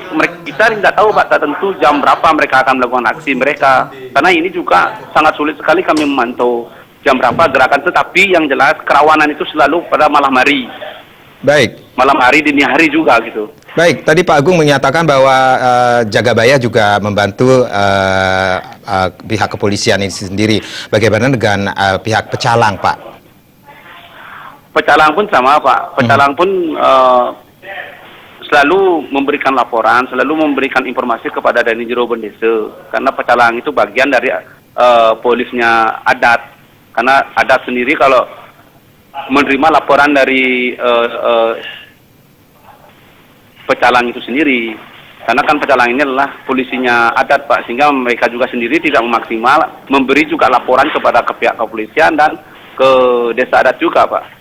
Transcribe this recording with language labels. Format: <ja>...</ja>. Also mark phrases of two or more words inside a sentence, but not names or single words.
<id>Kita tidak tahu, Pak, tentu jam berapa mereka akan melakukan aksi mereka, karena ini juga sangat sulit sekali kami memantau jam berapa gerakan, tetapi yang jelas kerawanan itu selalu pada malam hari. Baik. Malam hari, dini hari juga gitu. Baik, tadi Pak Agung menyatakan bahwa Jagabaya juga membantu pihak kepolisian ini sendiri. Bagaimana dengan pihak pecalang, Pak? Pecalang pun sama, Pak. Pecalang pun selalu memberikan laporan, selalu memberikan informasi kepada Danijero Bendese, karena pecalang itu bagian dari polisnya adat. Karena adat sendiri kalau menerima laporan dari pecalang itu sendiri, karena kan pecalang ini adalah polisinya adat, Pak, sehingga mereka juga sendiri tidak maksimal memberi juga laporan kepada pihak kepolisian dan ke desa adat juga, Pak.</id>